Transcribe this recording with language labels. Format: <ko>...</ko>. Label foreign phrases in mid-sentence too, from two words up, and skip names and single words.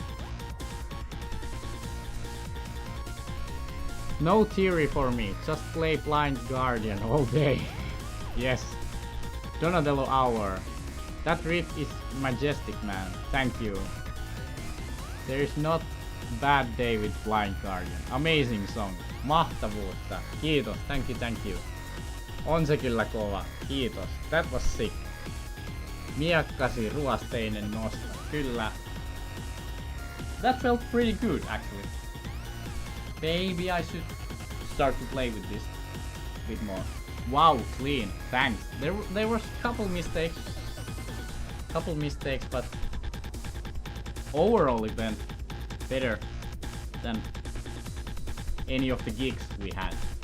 <en>No theory for me, just play Blind Guardian all day. Yes. Donatello Hour. That riff is majestic, man. Thank you. There is not bad day with Blind Guardian. Amazing song.</en> <fi>Mahtavuutta. Kiitos.</fi> <en>Thank you, thank you.</en> <fi>On se kyllä kova. Kiitos.</fi> <en>That was sick.</en> <fi>Miekkasi ruosteinen nosto. Kyllä.</fi> <en>That felt pretty good, actually. Maybe I should start to play with this a bit more. Wow, clean. Thanks. There was a couple mistakes, but overall it went better than any of the gigs we had.</en>